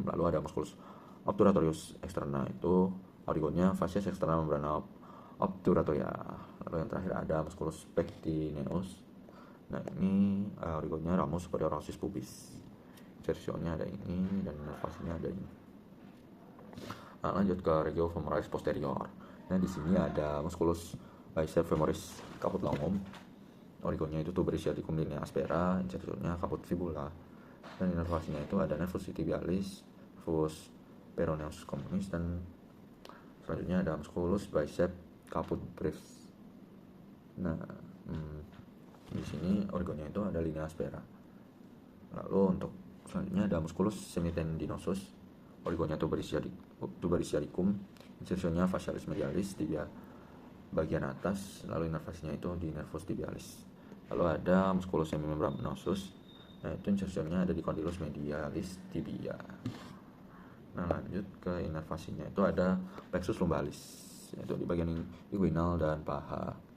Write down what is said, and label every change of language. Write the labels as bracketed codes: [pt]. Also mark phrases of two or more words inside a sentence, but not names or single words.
[id] Lalu ada [la] musculus obturatorius externa, [id] itu origonya [la] fascia externa membrana obturatoria. [id] Lalu yang terakhir ada [la] musculus pectineus. [id] Nah, ini origonya [la] ramus superior osis pubis. [id] Insertionnya ada ini dan nervasinya ada ini. Nah, lanjut ke regio femoralis posterior. Nah, di sini ada [la] musculus bicep femoris caput longum. [id] Origonya itu [la] tuber ischiadicum linea aspera, [id] insertionnya [la] caput fibula. [id] Dan nervasinya itu ada [la] nervus tibialis, nervus peroneus communis, [id] dan selanjutnya ada [la] musculus bicep caput brevis. [id] Nah, di sini origonya itu ada [la] linea aspera. [id] Lalu untuk selanjutnya ada [la] musculus semitendinosus, [id] origonya [la] tuber ischiadicum, [id] insertionnya [la] fascialis medialis tibia [id] bagian atas. Lalu inervasinya itu di [la] nervus tibialis. [id] Lalu ada [la] musculus semimembranosus. [id] Nah, itu insertionnya ada di [la] condylus medialis tibia. [id] Nah, lanjut ke inervasinya itu ada [la] plexus lumbalis, [id] yaitu di bagian inguinal dan paha.